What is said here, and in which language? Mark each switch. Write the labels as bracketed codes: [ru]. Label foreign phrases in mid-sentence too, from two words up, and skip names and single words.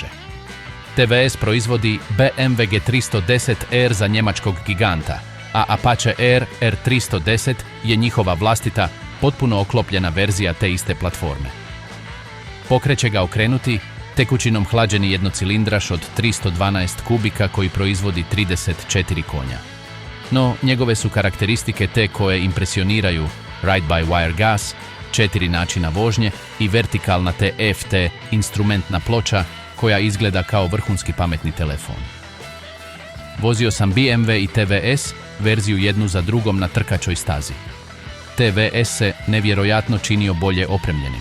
[hr] TVS proizvodi BMW G310R za njemačkog giganta, a Apache R310 je njihova vlastita, potpuno oklopljena verzija te iste platforme. Pokreće ga okrenuti tekućinom hlađeni jednocilindraš od 312 kubika koji proizvodi 34 konja. No, njegove su karakteristike te koje impresioniraju: ride-by-wire gas, 4 načina vožnje i vertikalna TFT instrumentna ploča koja izgleda kao vrhunski pametni telefon. Vozio sam BMW i TVS, verziju jednu za drugom na trkačoj stazi. TVS se nevjerojatno činio bolje opremljenim.